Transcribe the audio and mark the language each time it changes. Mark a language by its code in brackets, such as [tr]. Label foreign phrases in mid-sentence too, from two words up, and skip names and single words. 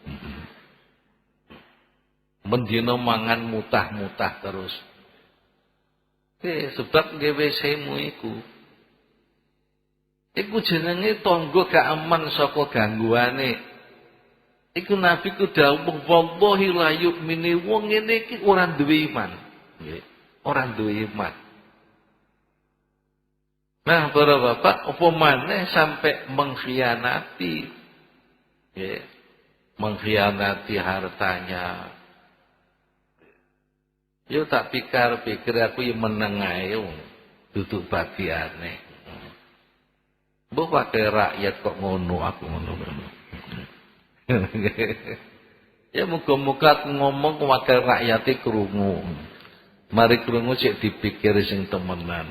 [jv] Mendina mangan mutah-mutah terus. Sebab nggih WC-mu iku. Iku jenenge tangga gak aman saka gangguane. Iku Nabi ku dawuh [ar] wallahi la yu'minu, [jv] wong ngene iki ora duwe iman. Nggih, ora duwe iman. Nah, para bapak, apa maneh [id] sampai mengkhianati. [jv] Nggih. [id] Mengkhianati hartanya. [jv] Yo tak pikir aku yang meneng ae. duduk bagiane. Mbok wae rakyat kok ngono aku ngono. Ya muga-muga aku ngomong ke wakil rakyate krungu. Mari krungu sik dipikir sing temenan.